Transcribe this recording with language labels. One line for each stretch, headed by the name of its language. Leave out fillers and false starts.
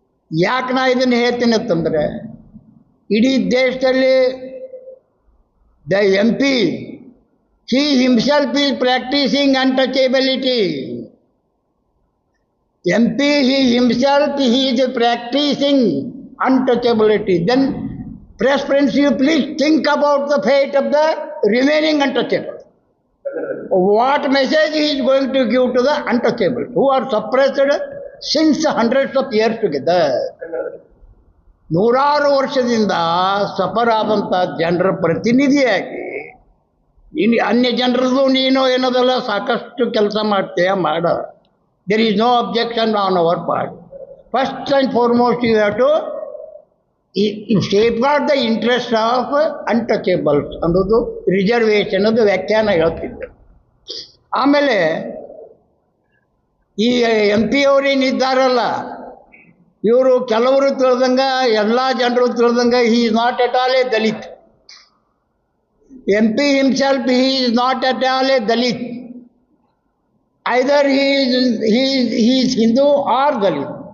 Kannada: ಯಾಕೆ ನಾ ಇದನ್ನು ಹೇಳ್ತೀನಿ ಅಂತಂದರೆ, ಇಡೀ ದೇಶದಲ್ಲಿ the
English: MP he himself is practicing untouchability. MP he is practicing untouchability. Then press friends, you please think about the fate of the remaining untouchable. What message he is going to give to the untouchable who are suppressed since hundreds of years together.
Kannada: ನೂರಾರು ವರ್ಷದಿಂದ suffer ಆದಂಥ ಜನರ ಪ್ರತಿನಿಧಿಯಾಗಿ ಇನ್ನು ಅನ್ಯ ಜನರದ್ದು ನೀನು ಏನೋದಲ್ಲ ಸಾಕಷ್ಟು ಕೆಲಸ ಮಾಡ್ತೀಯ ಮಾಡ.
English: There is no objection on our part. First and foremost you have to safeguard the interest of untouchables
Kannada: ಅನ್ನೋದು ರಿಸರ್ವೇಷನದು ವ್ಯಾಖ್ಯಾನ ಹೇಳ್ತಿದ್ದರು. ಆಮೇಲೆ ಈ MP ಅವರೇನಿದ್ದಾರಲ್ಲ, ಇವರು ಕೆಲವರು ತಿಳಿದಂಗೆ, ಎಲ್ಲ ಜನರು ತಿಳಿದಂಗೆ,
English: He is not at all a Dalit. MP himself, he is not at all a Dalit. Either he is Hindu or Dalit.